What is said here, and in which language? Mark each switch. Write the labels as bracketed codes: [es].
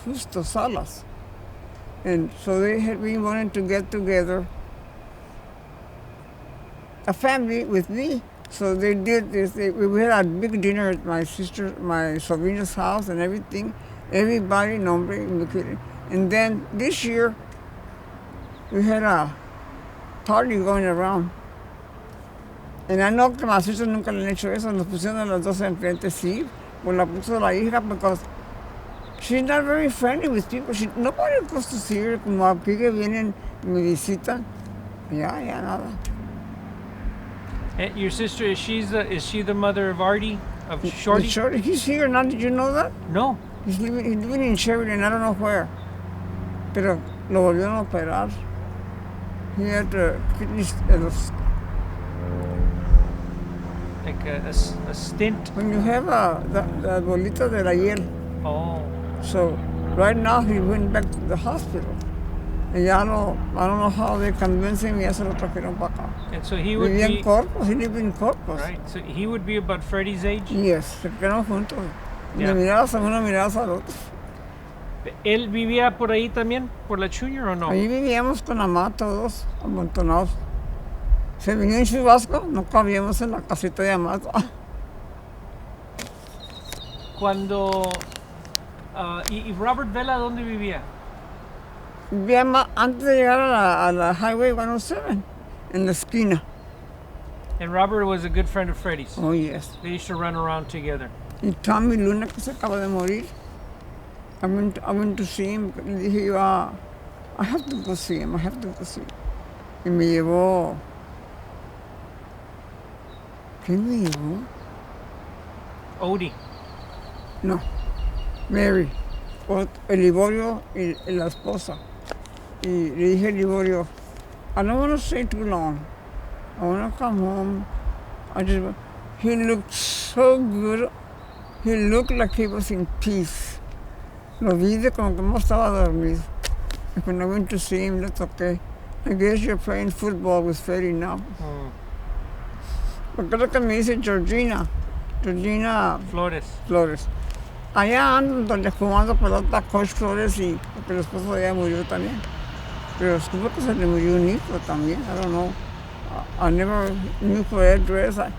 [en] Justo Salas. And so we wanted to get together, a family with me. So they did this. We had a big dinner at my sobrina's house and everything. Everybody, nombre, and then this year, we had a party going around. And I know [es] que [en] my sister [es] nunca le han hecho eso. Nos pusieron a las dos enfrente, sí. Pues la puso la hija [en] because she's not very friendly with people. Nobody goes to see her. [es] Como aquí que vienen, me visitan. Ya, nada. [en] And your sister, is she the mother of Artie, of Shorty? Shorty, he's here now. Did you know that? No. He's living in Sheridan, I don't know where. [es] Pero lo volvieron a operar. [en] He had kidneys. Like a stint. When you have the [es] bolita de la hiel. [en] Oh. So right now he went back to the hospital. And I don't know how they convinced him, [es] ya se lo trajeron para acá. [en] And so he would [es] Vivía [en] be... [es] en Corpus, [en] he lived in Corpus. Right, so he would be about Freddie's age? Yes, [es] se quedaron juntos. [en] Yeah. [es] Mirabas a uno, mirabas al otro. ¿Él vivía por ahí también, por la Junior o no? Allí vivíamos con mamá todos, amontonados. Se vino en chubasco, no cabíamos en la casita de mamá. Cuando... ¿Y Robert Vela dónde vivía? Vivía antes de llegar a la Highway 107, en la esquina. [en] And Robert was a good friend of Freddie's. Oh, yes. They used to run around together. [es] Y Tommy Luna, que se acaba de morir. [en] I went to see him. [es] Le dije yo, [en] I have to go see him. [es] Y me llevó. ¿Quién me llevó? Odie. No, Mary. El Liborio y la esposa. Y le dije a Liborio, [en] I don't want to stay too long. I want to come home. He looked so good. He looked like he was in peace. [es] Lo vi de como que no estaba dormido. [en] And when I went to see him, that's okay. I guess you're playing football with Freddie now. [es] Porque lo que me dice Georgina Flores. Allá andan donde jugando pelota Coach Flores y porque el esposo de ella murió también. Pero supongo que se le murió un hijo también. [en] I don't know. I never knew her address.